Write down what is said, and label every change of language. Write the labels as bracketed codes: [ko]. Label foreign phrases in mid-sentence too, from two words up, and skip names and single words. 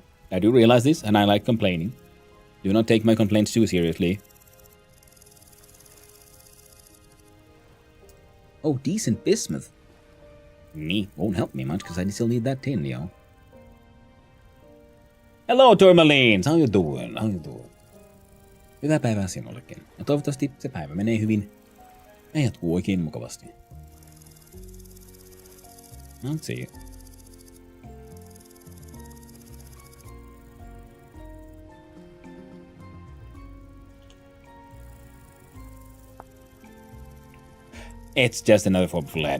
[en] I do realize this, and I like complaining. Do not take my complaints too seriously. Oh, decent bismuth. Neat. Won't help me much, because I still need that tin, yo. Hello, Tourmalines! How you doing? How you doing? [fi] Hyvää päivää sinullekin. Ja toivottavasti se päivä menee hyvin ja jatkuu oikein mukavasti. [en] Let's see. It's just another form of lead.